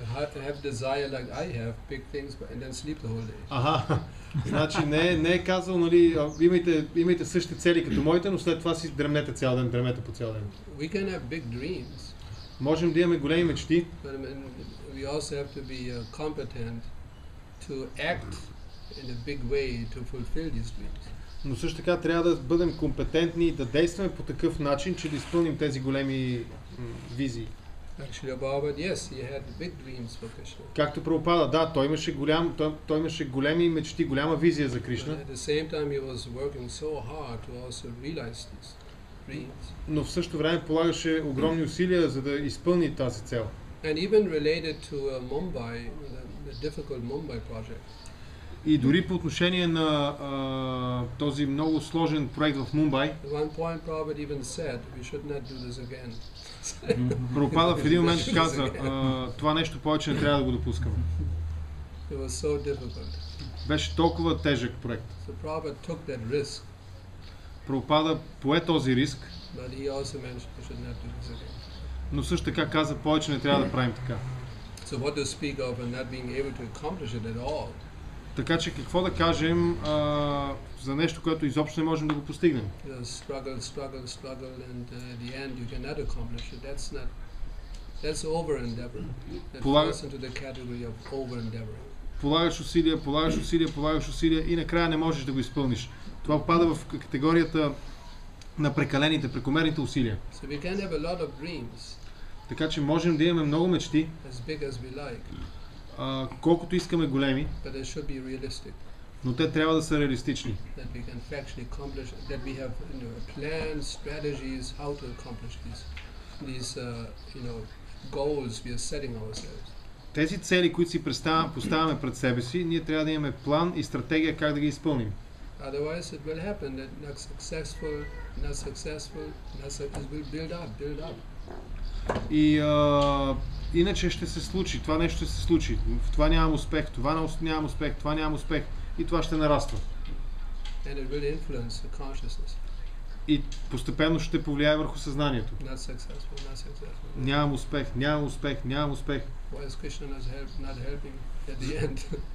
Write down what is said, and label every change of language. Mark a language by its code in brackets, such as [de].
[en] Have desire like I have, big things, and then sleep the whole day. Аха. [bg] Значи не е казал, нали, имайте същите цели като моите, но след това си дремнете цял ден, дремете по цял ден. [en] We can have big dreams. [bg] Можем да имаме големи мечти. [en] But we also have to be competent to act in a big way to fulfill these dreams. [bg] Но също така трябва да бъдем компетентни и да действаме по такъв начин, че да изпълним тези големи визии. [en] Actually, Prabhupada, yes, he had big dreams for Krishna. [bg] Както Прабхупада, да, той имаше големи мечти, голяма визия за Кришна. [en] At the same time, he was working so hard to also realize these dreams. [bg] Но в същото време полагаше огромни усилия, за да изпълни тази цел. [en] And even related to Mumbai, the difficult Mumbai project. [bg] И дори по отношение на този много сложен проект в Мумбай, [en] At one point, Prabhupada even said, we should not do this again. [bg] Прабхупада в един момент каза, това нещо повече не трябва да го допускаме. [en] It was so difficult. [bg] Беше толкова тежък проект. [en] So Prabhupada took that risk. [bg] Прабхупада пое този риск, [en] But he also mentioned we should not do this again. [bg] но също така каза, повече не трябва да правим така. [en] So what to speak of and not being able to accomplish it at all? [bg] Така че какво да кажем за нещо, което изобщо не можем да го постигнем? [en] Struggle, and at the end you cannot accomplish it. That's over endeavor. That falls into the category of over endeavor. [bg] Полагаш усилия и накрая не можеш да го изпълниш. Това попада в категорията на прекомерните усилия. [en] So we can have a lot of dreams. [bg] Така че можем да имаме много мечти, [en] as big as we like. [bg] Колкото искаме големи, [en] But they should be realistic. [bg] но те трябва да са реалистични. [en] That we can factually accomplish, that we have plans, strategies, how to accomplish these goals we are setting ourselves. [bg] Тези цели, които си поставяме пред себе си, ние трябва да имаме план и стратегия как да ги изпълним. [en] Otherwise it will happen that not successful, it will build up. [bg] И иначе ще се случи, това нещо ще се случи. В това нямам успех, това нямам успех и това ще нараства. [en] And it will influence the consciousness. [bg] И постепенно ще повлияе върху съзнанието. [en] Not successful. [bg] Нямам успех. [en] Why is Krishna not helping at the end?